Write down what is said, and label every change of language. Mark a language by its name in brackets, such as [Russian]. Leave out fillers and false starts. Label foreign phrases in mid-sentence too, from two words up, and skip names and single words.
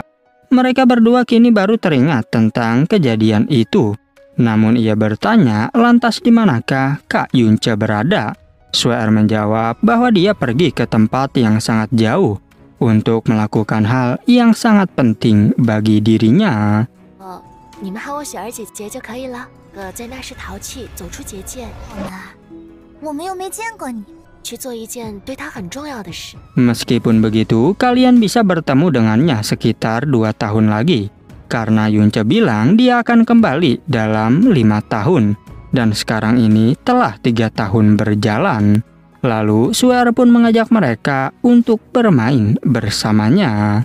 [Indonesian] Mereka berdua kini baru teringat tentang kejadian itu. Namun ia bertanya, lantas di manakah Kak Yunce berada? Sue-er menjawab bahwa dia pergi ke tempat yang sangat jauh untuk melakukan hal yang sangat penting bagi dirinya. [Chinese] 你们喊我雪儿姐姐就可以了。在那时淘气，走出结界。好难，我们又没见过你。去做一件对他很重要的事。 [Indonesian] Meskipun begitu, kalian bisa bertemu dengannya sekitar 2 tahun lagi. Karena Yunce bilang dia akan kembali dalam 5 tahun. Dan sekarang ini telah 3 tahun berjalan. Lalu Sue-er pun mengajak mereka untuk bermain bersamanya.